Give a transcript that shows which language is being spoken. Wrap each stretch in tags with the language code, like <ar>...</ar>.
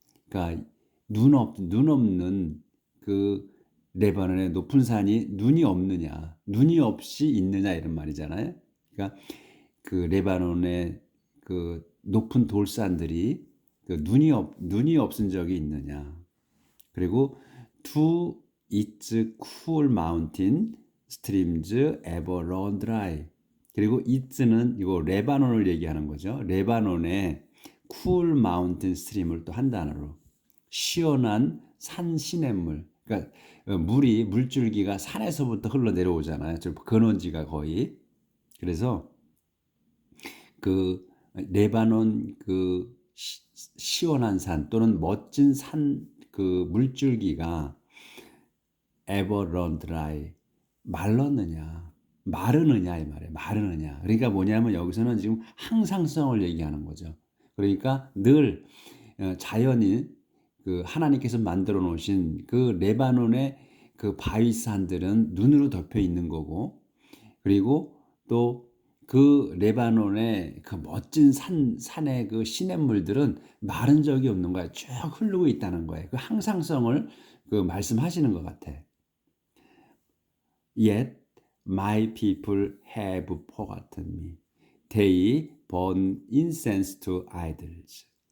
<ko>그러니까 눈 없는 그 레바논의 높은 산이 눈이 없느냐, 눈이 없이 있느냐, 이런 말이잖아요. 그러니까 그 레바논의 그 높은 돌산들이 그 눈이 없은 적이 있느냐. 그리고</ko> <en>to its cool mountain streams ever run dry.</en> <ko>그리고 its는 이거 레바논을 얘기하는 거죠. 레바논의</ko> <en>cool mountain stream</en> <ko>을 또 한 단어로, 시원한 산 시냇물. 그러니까 물줄기가 산에서부터 흘러 내려오잖아요. 저 근원지가 거의. 그래서 그 레바논 그 시원한 산 또는 멋진 산, 그 물줄기가</ko> <en>ever run dry,</en> <ko>마르느냐 이 말이에요. 마르느냐. 그러니까 뭐냐면 여기서는 지금 항상성을 얘기하는 거죠. 그러니까 늘 자연이, 그 하나님께서 만들어 놓으신 그 레바논의 그 바위산들은 눈으로 덮여 있는 거고, 그리고 또 그 레바논의 그 멋진 산의 그 시냇물들은 마른 적이 없는 거야. 쭉 흐르고 있다는 거예요. 그 항상성을 그 말씀하시는 것 같아.</ko> <en>Yet my people have forgotten me. They burn incense to idols.</en>